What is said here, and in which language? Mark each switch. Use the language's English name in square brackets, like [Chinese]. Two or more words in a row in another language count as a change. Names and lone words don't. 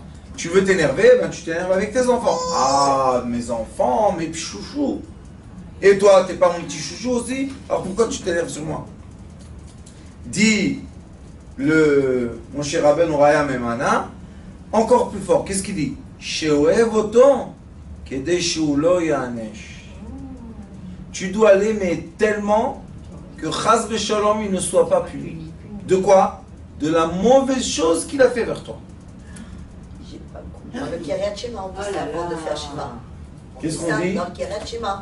[French] Tu veux t'énerver, ben tu t'énerves avec tes enfants. Ah, mes enfants, mes petits chouchous. Et toi, t'es pas mon petit chouchou aussi? Alors pourquoi tu t'énerves sur moi? Dit mon cher [Aramaic] רבינו רעיא מהימנא, [French] encore plus fort. Qu'est-ce qu'il dit? [Hebrew] שאוהב אותו, כדי שלא ייענש. [French] Tu dois l'aimer tellement que [Hebrew] חס ושלום [French] il ne soit pas puni. De quoi? De la mauvaise chose qu'il a fait vers toi. Le [Hebrew] קריאת שמע, [French] on dit ça avant de faire Shema. Qu'est-ce qu'on dit? Dans le [Hebrew] קריאת שמע.